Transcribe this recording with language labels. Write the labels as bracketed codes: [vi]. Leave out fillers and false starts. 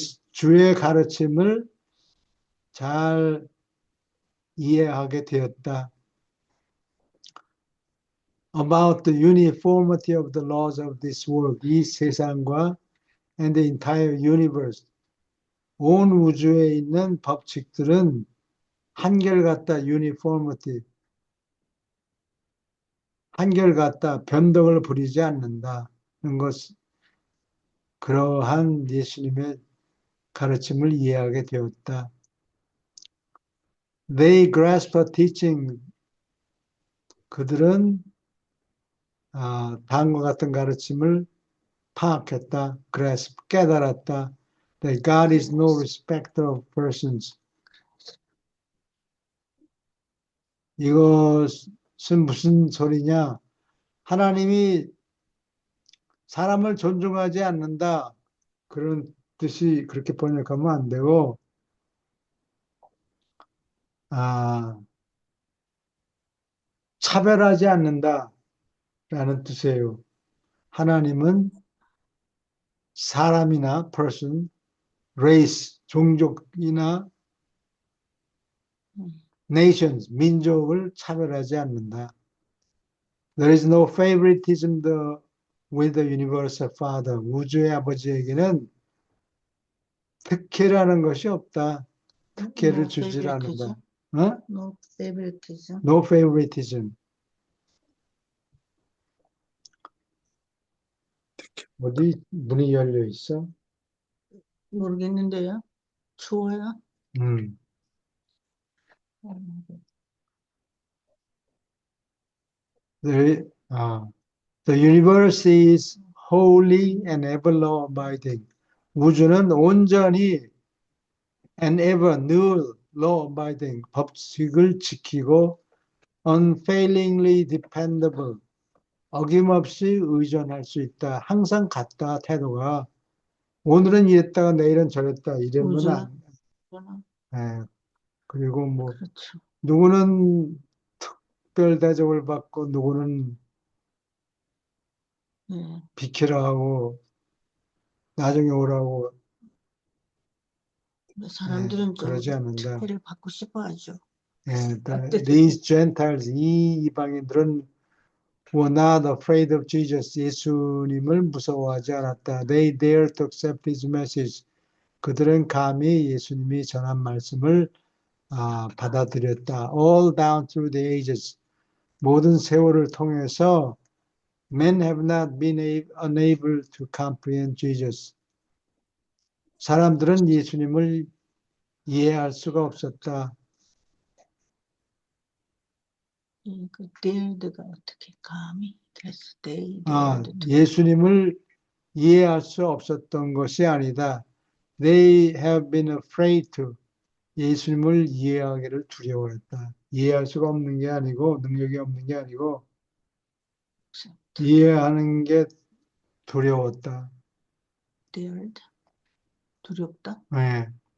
[ko] 주의 가르침을 잘 이해하게 되었다. [en] About the uniformity of the laws of this world, [ko] 이 세상과 [en] and the entire universe, [ko] 온 우주에 있는 법칙들은 한결같다, [en] uniformity, [ko] 한결같다, 변덕을 부리지 않는다는 것, 그러한 예수님의 가르침을 이해하게 되었다. [en] They grasped a teaching. [ko] 그들은 다음과 같은 가르침을 파악했다. grasp, 깨달았다. [en] That God is no respecter of persons. [ko] 이것은 무슨 소리냐? 하나님이 사람을 존중하지 않는다. 그런 뜻이 그렇게 번역하면 안 되고, 차별하지 않는다. 라는 뜻이에요. 하나님은 사람이나 person, race, 종족이나 nations, 민족을 차별하지 않는다. [en] There is no favoritism with the universal father. [ko] 우주의 아버지에게는 특혜라는 것이 없다. 특혜를 [en] No [ko] 주질 [en] favoritism. [ko] 않는다. 어? [en] No favoritism. No favoritism. [ko] 어디 문이 열려 있어? 모르겠는데요. 추워요? [en] The universe is holy and ever law-abiding. [ko] 우주는 온전히 [en] and ever, [ko] 늘 law-abiding, 법칙을 지키고 [en] unfailingly dependable, [ko] 어김없이 의존할 수 있다. 항상 같다, 태도가. 오늘은 이랬다가 내일은 저랬다. 이러면 우주는 그리고 뭐 그렇죠. 누구는 특별 대접을 받고 누구는 네. 비키라 하고 나중에 오라고 사람들은 좀 그러지 않는다. 특혜를 받고 싶어 하죠. [en] These Gentiles, [ko] 이 이방인들은 [en] were not afraid of Jesus. [ko] 예수님을 무서워하지 않았다. [en] They dared to accept his message. [ko] 그들은 감히 예수님이 전한 말씀을 받아들였다. [en] All down through the ages. [ko] 모든 세월을 통해서 [en] men have not been unable to comprehend Jesus. [ko] 사람들은 예수님을 이해할 수가 없었다. 그 dared가 어떻게 감히 그래서 they 예수님을 이해할 수 없었던 것이 아니다. [en] They have been afraid to. [ko] 예수님을 이해하기를 두려워했다. 이해할 수가 없는 게 아니고 능력이 없는 게 아니고 이해하는 게 두려웠다. dared 두렵다. 네.